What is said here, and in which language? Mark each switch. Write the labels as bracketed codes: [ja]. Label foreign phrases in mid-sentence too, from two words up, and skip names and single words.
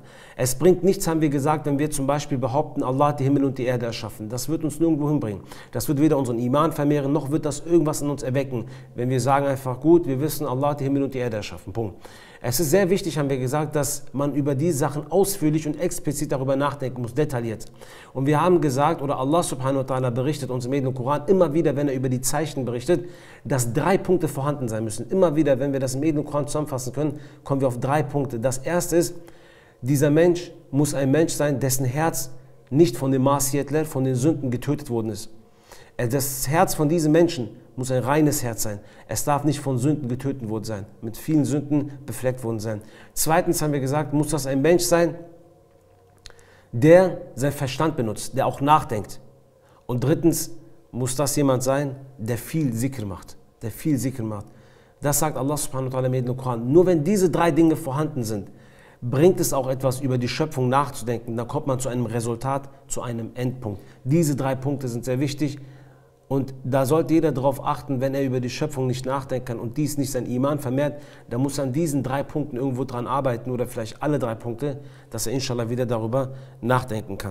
[de] Es bringt nichts, haben wir gesagt, wenn wir zum Beispiel behaupten, Allah hat die Himmel und die Erde erschaffen. Das wird uns nirgendwo hinbringen. Das wird weder unseren Iman vermehren, noch wird das irgendwas in uns erwecken, wenn wir sagen einfach, gut, wir wissen, Allah hat die Himmel und die Erde erschaffen. Punkt. Es ist sehr wichtig, haben wir gesagt, dass man über diese Sachen ausführlich und explizit darüber nachdenken muss, detailliert. Und wir haben gesagt, oder [ar] الله سبحانه وتعالى [de] berichtet uns im edlen Koran immer wieder, wenn er über die Zeichen berichtet, dass 3 Punkte vorhanden sein müssen. Immer wieder, wenn wir das im edlen Koran zusammenfassen können, kommen wir auf 3 Punkte. Das erste ist, dieser Mensch muss ein Mensch sein, dessen Herz nicht von dem Ma'asiyatler, von den Sünden getötet worden ist. Das Herz von diesem Menschen muss ein reines Herz sein. Es darf nicht von Sünden getötet worden sein, mit vielen Sünden befleckt worden sein. Zweitens haben wir gesagt, muss das ein Mensch sein, der seinen Verstand benutzt, der auch nachdenkt. Und drittens muss das jemand sein, der viel Zikr macht. Das sagt [ar] الله سبحانه وتعالى [de] im Koran. Nur wenn diese 3 Dinge vorhanden sind, bringt es auch etwas über die Schöpfung nachzudenken. Dann kommt man zu einem Resultat, zu einem Endpunkt. Diese 3 Punkte sind sehr wichtig. Und da sollte jeder darauf achten, wenn er über die Schöpfung nicht nachdenken kann und dies nicht sein Iman vermehrt, dann muss er an diesen 3 Punkten irgendwo dran arbeiten oder vielleicht alle 3 Punkte, dass er inshallah wieder darüber nachdenken kann.